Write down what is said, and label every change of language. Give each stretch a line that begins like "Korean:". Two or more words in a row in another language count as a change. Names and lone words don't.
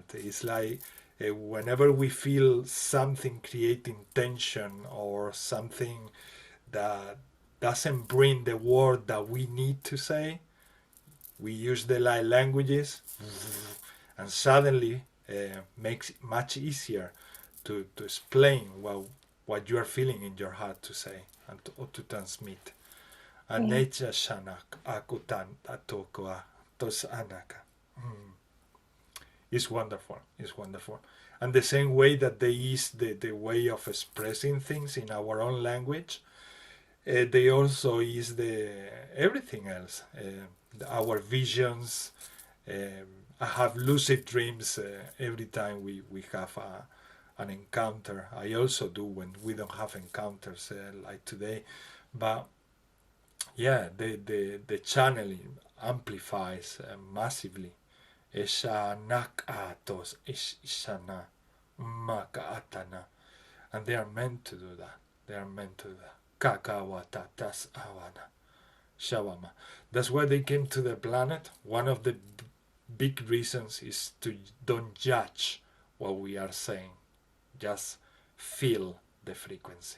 English: It's like whenever we feel something creating tension or something that doesn't bring the word that we need to say, we use the light languages, and suddenly makes it much easier to explain what you are feeling in your heart to say and to transmit. Anecha shanak akutan atokoa tos anaka. It's wonderful. It's wonderful. And the same way that they use the way of expressing things in our own language, they also use the everything else. Our visions. I have lucid dreams every time we have an encounter. I also do when we don't have encounters like today. But yeah, the channeling amplifies massively. Esha nakatos ishana makaatana. And they are meant to do that. They are meant to do that. Kakawatatas awana. Shawama. That's why they came to the planet. One of the big reasons is to don't judge what we are saying. Just feel the frequency.